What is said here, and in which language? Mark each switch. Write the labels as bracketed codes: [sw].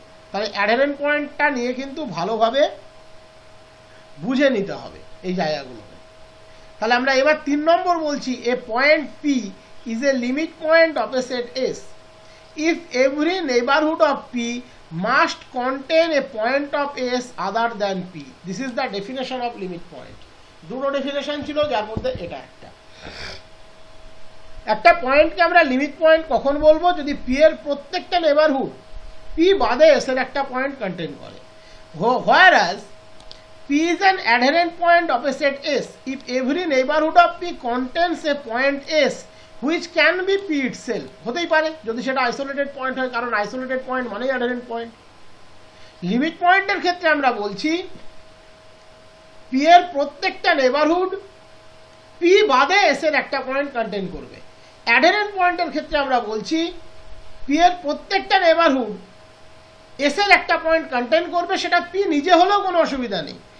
[bn] তাহলে অ্যাডহেরেন্ট পয়েন্টটা নিয়ে কিন্তু ভালোভাবে বুঝে নিতে হবে এই জায়গাগুলোকে। তাহলে আমরা এবার 3 নম্বর বলছি, [en] A point P is a limit point of a set S if every neighborhood of P must contain a point of S other than P. This is the definition of limit point. [bn] দুটো definition ছিল, যার মধ্যে এটা একটা পয়েন্টকে আমরা limit point কখন বলবো? যদি P এর প্রত্যেকটা নেইবারহুড P বাদে S এর একটা পয়েন্ট কন্টেইন করে। [en] whereas P is an adherent point of a set S if every neighborhood of P contains a point S which can be P itself. [bn] হতেই পারে যদি সেটা আইসোলেটেড পয়েন্ট হয়, কারণ আইসোলেটেড পয়েন্ট মানে অ্যাডহেরেন্ট পয়েন্ট। লিমিট পয়েন্টের ক্ষেত্রে আমরা বলছি P এর প্রত্যেকটা নেইবারহুড P বাদে S এর একটা পয়েন্ট কন্টেইন করবে। অ্যাডহেরেন্ট পয়েন্টের ক্ষেত্রে আমরা বলছি P এর প্রত্যেকটা নেইবারহুড S এর একটা পয়েন্ট কন্টেইন করবে, সেটা P নিজে হলেও কোনো অসুবিধা নেই।